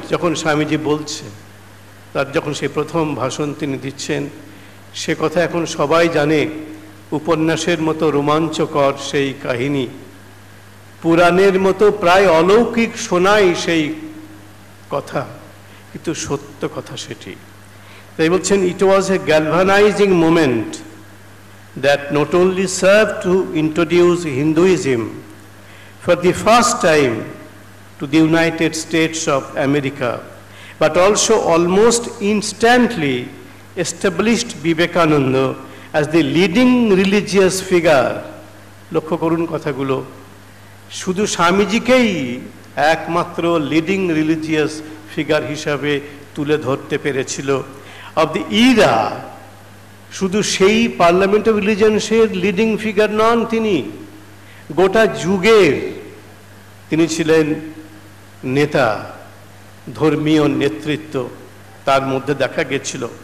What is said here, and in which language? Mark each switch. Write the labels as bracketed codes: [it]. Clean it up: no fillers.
[bn] যখন স্বামীজি বলছে, তার যখন সে প্রথম ভাষণ তিনি দিচ্ছেন, সে কথা এখন সবাই জানে, উপন্যাসের মতো রোমাঞ্চকর সেই কাহিনী পুরাণের মতো প্রায় অলৌকিক শোনায় সেই কথা, কিন্তু সত্য কথা সেটি। তাই বলছেন, [en] It was a galvanising moment that not only served to introduce Hinduism for the first time to the United States of America, but also almost instantly established Vivekananda as the leading religious figure. [bn] লক্ষ্য করুন কথাগুলো, শুধু স্বামীজিকেই একমাত্র লিডিং রিলিজিয়াস ফিগার হিসাবে তুলে ধরতে পেরেছিল [en] Of the era. [bn] শুধু সেই পার্লামেন্ট অফ রিলিজিয়ন্সের লিডিং ফিগার নন, তিনি গোটা যুগের তিনি ছিলেন নেতা, ধর্মীয় নেতৃত্ব তার মধ্যে দেখা গেছিল।